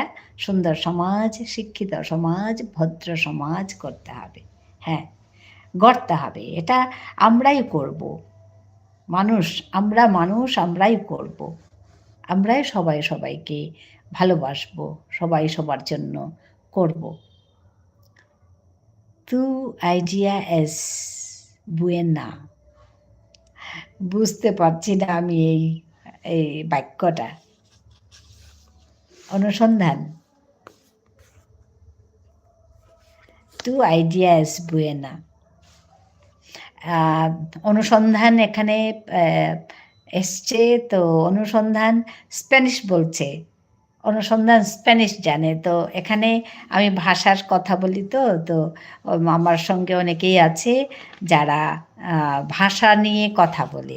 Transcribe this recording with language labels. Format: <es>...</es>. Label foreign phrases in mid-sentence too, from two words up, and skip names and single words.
<bn>সুন্দর সমাজ, শিক্ষিত সমাজ, ভদ্র সমাজ করতে হবে। হ্যাঁ, গড়তে হবে। এটা আমরাই করব। মানুষ আমরাই করব। আমরাই সবাই সবাইকে ভালোবাসবো, সবাই সবার জন্য করব।</bn> <es>Tu idea es buena.</es> <bn>বুঝতে পারছি না আমি এই বাক্যটা।</bn> <es>অনুসন্ধান। Tu idea es buena.</es> <bn>অনুসন্ধান এখানে এসছে, তো অনুসন্ধান স্প্যানিশ বলছে। অনুসন্ধান স্প্যানিশ জানে, তো এখানে আমি ভাষার কথা বলি, তো আমার সঙ্গে অনেকেই আছে যারা ভাষা নিয়ে কথা বলে।</bn>